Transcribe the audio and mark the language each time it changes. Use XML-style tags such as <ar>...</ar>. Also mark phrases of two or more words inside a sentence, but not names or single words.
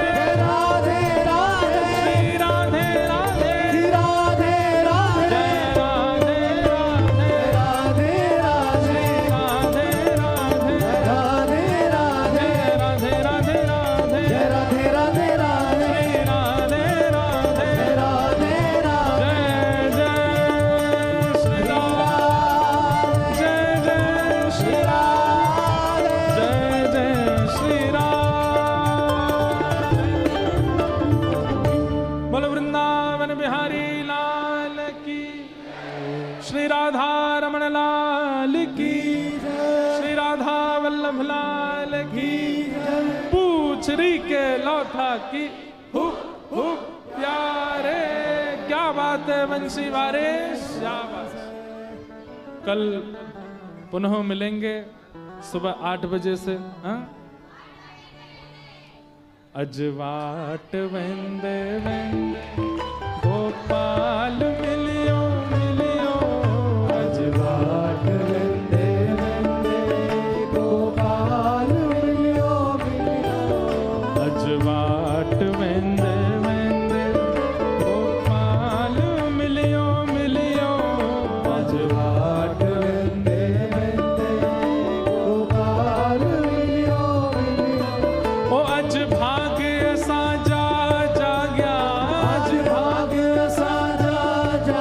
<hi>राधे राधे, श्री राधे राधे, राधे राधे, जय राधे राधे, राधे राधे, श्री राधे राधे, राधे राधे, जय राधे राधे राधे, जय राधे राधे राधे, श्री राधे राधे, राधे राधे, जय जय श्री राम, जय जय श्री राम, जय जय श्री राम। बोलो वृंदावन बिहारी लाल की, श्री राधा रमण लाल की, श्री राधा वल्लभ लाल की, पूछरी के लौथा की, हुप हुप प्यारे, क्या बात है बंसी वारे, क्या बात है। कल पुनः मिलेंगे सुबह 8 बजे से, हाँ?</hi> <sd>अजवाट वेंदे वेंदे गोपाल मिलियो मिलियो, अजवाट वेंदे वेंदे गोपाल मिलियो मिलियो, अजवाट वेंदे वेंदे गोपाल मिलियो मिलियो, अजवाट वेंदे वेंदे गोपाल मिलियो मिलियो। ओ अज भाग्य साजा जाग्या, आज भाग्य साजा</sd>